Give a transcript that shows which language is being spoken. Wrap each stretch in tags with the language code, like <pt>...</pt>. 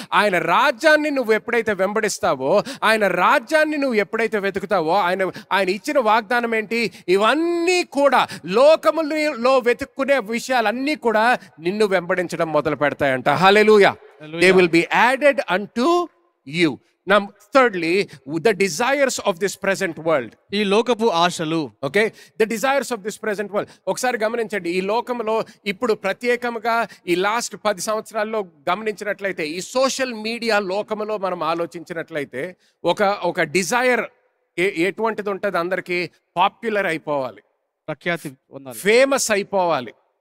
<te>ఆయన రాజ్యాన్ని నువ్వు ఎప్పుడైతే వెంబడిస్తావో, ఆయన రాజ్యాన్ని నువ్వు ఎప్పుడైతే వెతుకుతావో, ఆయన ఇచ్చిన వాగ్దానం ఏంటి? ఇవన్నీ కూడా లోకములో వెతుక్కునే విషయాలన్నీ కూడా నిన్ను వెంబడించడం మొదలు పెడతాయంట.</te> <en>Hallelujah. They will be added unto you. Now, thirdly, the desires of this present world.</en> <te>ఈ లోకపు ఆశలు.</te> <en>Okay, the desires of this present world.</en> <te>ఒకసారి గమనించండి, ఈ లోకంలో ఇప్పుడు ప్రత్యేకంగా ఈ లాస్ట్ 10 సంవత్సరాల్లో గమనించినట్లయితే, ఈ సోషల్ మీడియా లోకంలో మనం ఆలోచించినట్లయితే ఒక డిజైర్ ఎటువంటిది ఉంటుంది? అందరికీ పాపులర్ అయిపోవాలి, ప్రఖ్యాతి, ఫేమస్ అయిపోవాలి.</te>